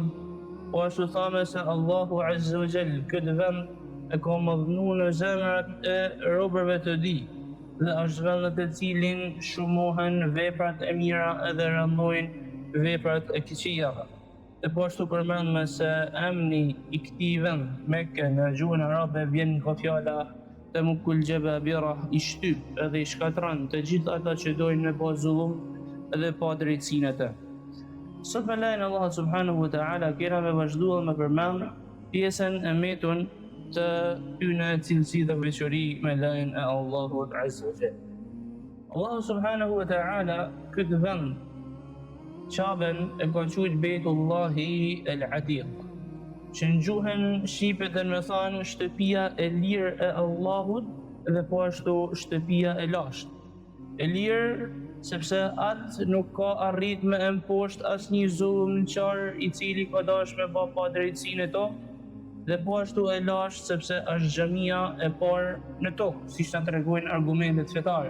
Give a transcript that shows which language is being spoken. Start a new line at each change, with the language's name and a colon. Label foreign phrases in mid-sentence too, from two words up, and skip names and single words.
Albanian: Po ashtu thamë se Allahu
Arabic: عز وجل
Albanian: këtë vend e ka madhnuar në zemrat e robërve të tij dhe është vend në të cilin shumohen veprat e mira edhe rëndojnë veprat e këqija. E po ashtu përmendme se emri i këtij vend, Mekë, në gjuhën arabe vjen nga fjala
Arabic: تمك الجبابرة,
Albanian: i shtyp edhe i shkatron të gjithë ata që dojnë me pa zullum edhe pa drejtsinë e të. Sot me lejnë Allah
Arabic: سبحانه وتعالى
Albanian: kena me vazhduar me përmend pjesën e metun të tyne cilësi dhe veçori me lejnë e Allahut
Arabic: عز وجل.
Albanian: Allah
Arabic: سبحانه وتعالى
Albanian: këtë vend Qaben e ka quajtur Bejtullahi el-Atiq, që në gjuhën shqipe të me thanë shtëpia e lirë e Allahut dhe po ashtu shtëpia e lashtë. E lirë sepse atë nuk ka arrit me emposht asnjë zullumçar i cili ka dashur me pa drejtsinë e tokë, dhe po ashtu e lashtë sepse është xhamia e parë në tokë, siç na tregojnë argumentet fetare.